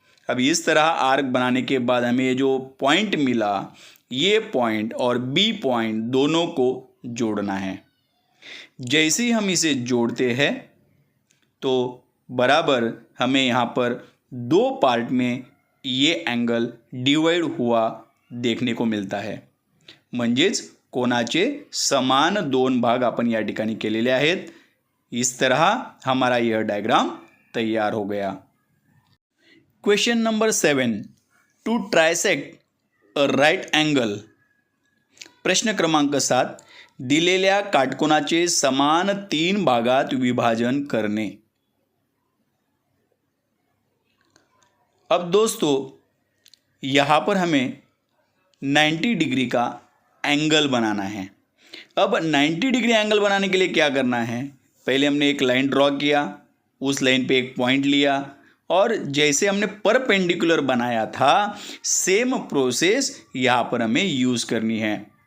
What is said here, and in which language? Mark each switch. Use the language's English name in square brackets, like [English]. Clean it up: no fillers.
[Hindi] अब इस तरह आर्क बनाने के बाद हमें ये जो पॉइंट मिला ये पॉइंट और बी पॉइंट दोनों को जोड़ना है। जैसे ही हम इसे जोड़ते हैं तो बराबर हमें यहाँ पर 2 पार्ट में ये एंगल डिवाइड हुआ देखने को [Marathi] मिळता आहे. म्हणजेच कोणाचे समान 2 भाग आपण या ठिकाणी केलेले आहेत. [Hindi] इस तरह हमारा यह डायग्राम तैयार हो गया. [English] Question number 7. To trisect a right angle. [Marathi] प्रश्न क्रमांक 7. दिलेल्या काटकोनाचे समान 3 भागात विभाजन करणे. [Hindi] अब दोस्तों यहाँ पर हमें 90 डिग्री का एंगल बनाना है. अब 90 डिग्री एंगल बनाने के लिए क्या करना है, पहले हमने एक लाइन ड्रॉ किया, उस लाइन पे एक पॉइंट लिया और जैसे हमने परपेंडिकुलर बनाया था सेम प्रोसेस यहाँ पर हमें यूज़ करनी है.